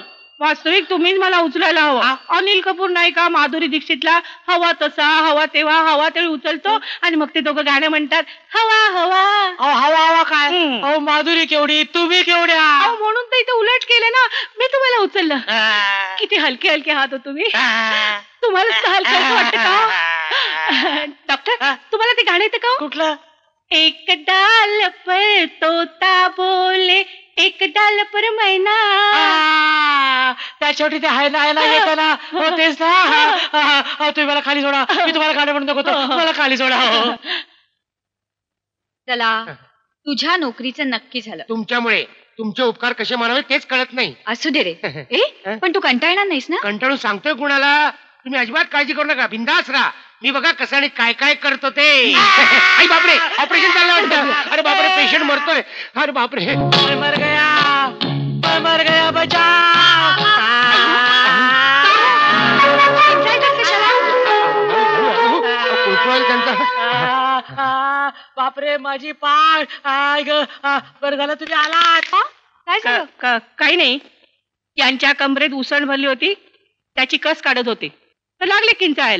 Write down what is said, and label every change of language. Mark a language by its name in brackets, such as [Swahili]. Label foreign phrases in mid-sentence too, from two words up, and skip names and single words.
[Marathi] वास्तविक तुम्हीच मला उचलायला हवा. अनिल कपूर नाही का माधुरी दीक्षितला हवा तसा हवा तेव्हा हवा तेव्हा उचलतो आणि मग ते दोघं गाणं म्हणतात हवा हवा. अहो हवा हवा काय? अहो माधुरी केवढी, तुम्ही केवढ्या. अहो म्हणून तर इथे उलट केलं ना. मी तुम्हाला उचललं. किती हलके हलके हात हो तुम्ही. तुम्हाला हलकं हलकं वाटतं का? डॉक्टर तुम्हाला ते गाणं येतं का? कुठलं? [Hindi] एक डाल पर तोता बोले, एक डाल पर मैना. [Marathi] त्या शेवटी ते हाय ना येतं ना. हो तेच ना. तुम्ही मला खाली सोडा. मी तुम्हाला गाणं म्हणून दाखवतो. मला खाली सोडा. चला, तुझ्या नोकरीचं नक्की झालं. तुमच्यामुळे. तुमचे उपकार कसे मानावे तेच कळत नाही. असू दे रे. ए पण तू कंटाळणार नाहीस ना? कंटाळून सांगतोय कुणाला? तुम्ही अजिबात काळजी करू नका, बिंदास राहा. मी बघा कसं आणि काय काय करतो ते. आई बापरे, ऑपरेशन चाललं वाटतं. अरे बापरे, पेशंट मरतोय. अरे बापरे, [Hindi] मर गया, मर गया बचा. [Marathi] बापरे माझी पाठ. बरं झालं तुम्ही आलात. काय झालं? काही नाही. यांच्या कमरेत उसण भरली होती, त्याची कस काढत होते तर लागले किंचाळायला.